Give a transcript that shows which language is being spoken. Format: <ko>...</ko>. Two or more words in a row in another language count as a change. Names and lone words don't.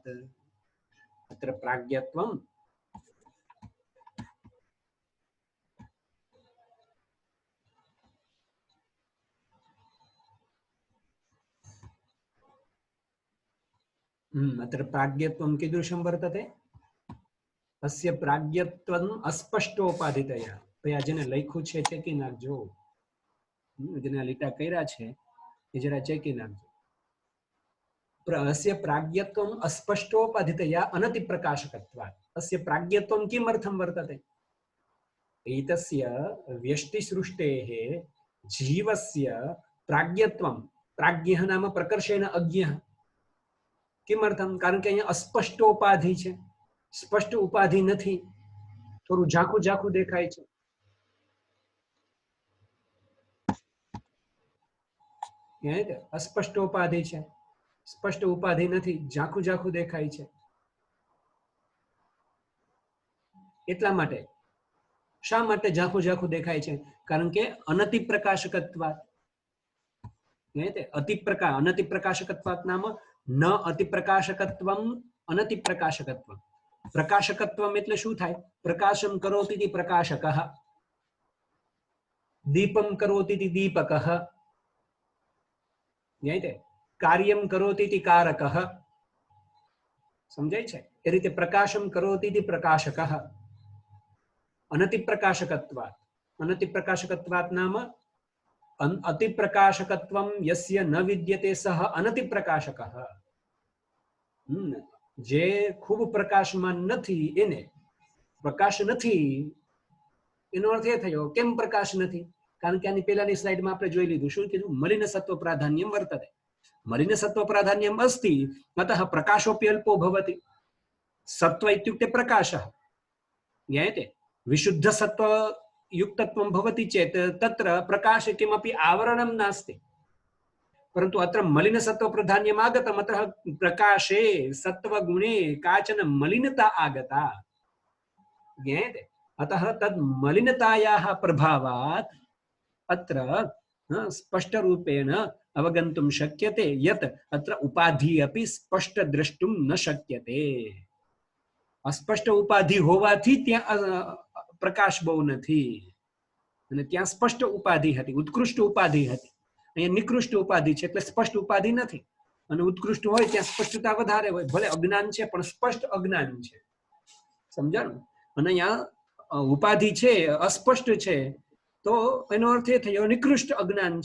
<sa>अत्र प्राज्ञत्वम् अत्र प्राज्ञत्वं कीदृशं वर्तते? अस्य प्राज्ञत्वम् अस्पष्टोपाधितया।</sa> <gu>પયા જેને લખ્યું છે ચેકી નાખજો, जेने લીટા કર્યા છે એ જરા ચેકી નાખજો।</gu> <sa>अस्य प्राज्ञत्वम् अस्पष्टोपाधितया अनतिप्रकाशकत्वात्। अस्य प्राज्ञत्वं किमर्थं वर्तते? एतस्य व्यष्टिसृष्टेः जीवस्य प्राज्ञत्वं, प्राज्ञः नाम प्रकर्षेण अज्ञः। किमर्थं?</sa> <gu>કારણ કે અહીંયા अस्पष्टोपाधि છે, स्पष्ट उपाधि નથી, થોડું ઝાંખું ઝાંખું દેખાય છે। अस्पष्टोपाधि છે, स्पष्ट उपाधि નથી, ઝાંખું ઝાંખું દેખાય છે। એટલા માટે શા માટે ઝાંખું ઝાંખું દેખાય છે? કારણ કે અનતિપ્રકાશકત્વાत्।</gu> <sa>अतिप्रकाशकत्वात् नाम न अतिप्रकाशकत्वम् अनतिप्रकाशकत्वम्।</sa> <gu>प्रकाशकत्वम् એટલે શું થાય?</gu> <sa>प्रकाशं करोति इति प्रकाशकः, दीपं करोति इति दीपकः, ज्ञायते? कार्यं करोति इति कारकः।</sa> <gu>સમજાય છે? એ રીતે</gu> <sa>प्रकाशं करोति इति प्रकाशकः। अनतिप्रकाशकत्वात्, अनतिप्रकाशकत्वात् नाम अतिप्रकाशकत्वं यस्य न विद्यते सः अनतिप्रकाशकः।</sa> <gu>જે ખૂબ પ્રકાશમાન નથી એને પ્રકાશ નથી, એનો અર્થ એ થયો કેમ પ્રકાશ નથી? કારણ કે આની પહેલાની સ્લાઇડમાં આપણે જોઈ લીધું, શું કીધું?</gu> <sa>मलिन सत्व प्राधान्यम वर्तते। मलिन सत्व प्राधान्यम अस्ति, अतः प्रकाशोऽपि अल्पो भवति। सत्व इत्युक्ते प्रकाशः, ज्ञायते? विशुद्ध सत्व युक्तत्वं भवति चेत् तत्र प्रकाशे किमपि आवरणं नास्ति, परन्तु अत्र मलिनसत्व प्राधान्यम् आगतम्। अतः प्रकाशे सत्वगुणे काचन मलिनता आगता, ज्ञायते? अतः तद् मलिनतायाः प्रभावात् अत्र स्पष्टरूपेण अवगन्तुं शक्यते यत् अत्र उपाधि अपि स्पष्ट द्रष्टुं न शक्यते।</sa> <gu>અસ્પષ્ટ ઉપાધિ હોવાથી ત્યાં પ્રકાશ બહુ નથી, અને ત્યાં સ્પષ્ટ ઉપાધિ હતી, ઉત્કૃષ્ટ ઉપાધિ હતી। અહીંયા નિકૃષ્ટ ઉપાધિ છે એટલે સ્પષ્ટ ઉપાધિ નથી, અને ઉત્કૃષ્ટ હોય ત્યાં સ્પષ્ટતા વધારે હોય। ભલે અજ્ઞાન છે પણ સ્પષ્ટ અજ્ઞાન છે, સમજાણું? અને અહીંયા ઉપાધિ છે, અસ્પષ્ટ છે, તો એનો અર્થ એ થયો નિકૃષ્ટ અજ્ઞાન છે.</gu>